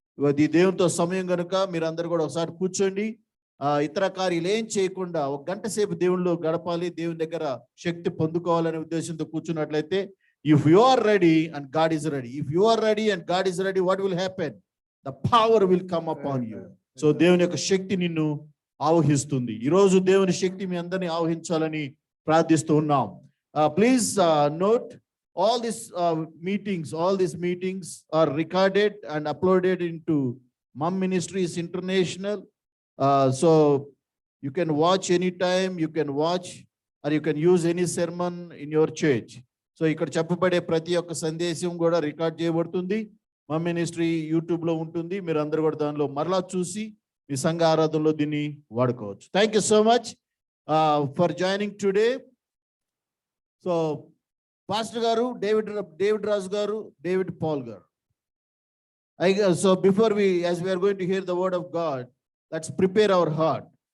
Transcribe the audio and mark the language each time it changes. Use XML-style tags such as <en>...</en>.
<te>ఇది దేవునితో సమయం కనుక మీరందరూ కూడా ఒకసారి కూర్చోండి. ఇతర కార్యాలు ఏం చేయకుండా ఒక గంట సేపు దేవునిలో గడపాలి, దేవుని దగ్గర శక్తి పొందుకోవాలనే ఉద్దేశంతో కూర్చున్నట్లయితే,</te> <en>if you are ready and God is ready, if you are ready and God is ready, what will happen? The power will come upon you.</en> <te>So దేవుని యొక్క శక్తి నిన్ను ఆవహిస్తుంది. ఈ రోజు దేవుని శక్తి మీ అందరిని ఆవహించాలని ప్రార్థిస్తూ ఉన్నాం.</te> <en>Please note, all these meetings are recorded and uploaded into Mom Ministries International. So you can watch anytime, you can watch or you can use any sermon in your church.</en> <te>So ఇక్కడ చెప్పబడే ప్రతి ఒక్క సందేశం కూడా record చేయబడుతుంది. మమ్ ministry YouTube లో ఉంటుంది. మీరు అందరూ కూడా దానిలో మరలా చూసి మీ సంఘ ఆరాధనలో దీన్ని వాడుకోవచ్చు.</te> <en>Thank you so much for joining today. So pastor గారు David Raju గారు, David Paul గారు. So before as we are going to hear the word of God, let's prepare our heart.</en>